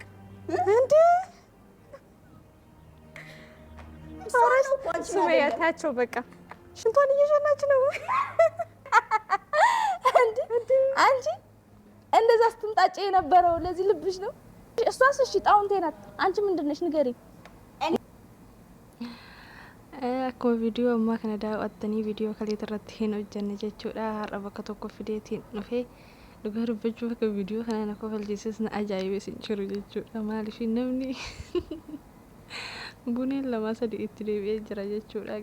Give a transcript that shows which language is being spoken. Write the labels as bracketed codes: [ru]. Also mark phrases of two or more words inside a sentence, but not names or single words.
[am] እንዴ ሱመያታቸው በቃ ሽንቷን እየሸናች ነው። አንቺ እንደዛ ስትምጣጭ የነበረው ለዚህ ልብሽ ነው። እሷስ እሺ ጣውንቴ ናት። አንቺ ምንድነሽ ንገሪ። [om] akkuma viidiyoo ammaa kana daawwattanii viidiyoo kaleet irratti hin hojjenne jechuudha. Har'a bakka tokko fideetiin dhufee dhugaa dubbachuuf akka viidiyoo kana na kofalchiises na ajaa'ibes hin jiru jechuudha. Maaliif namni buneen lama sadii itti deebi'ee jira jechuudha.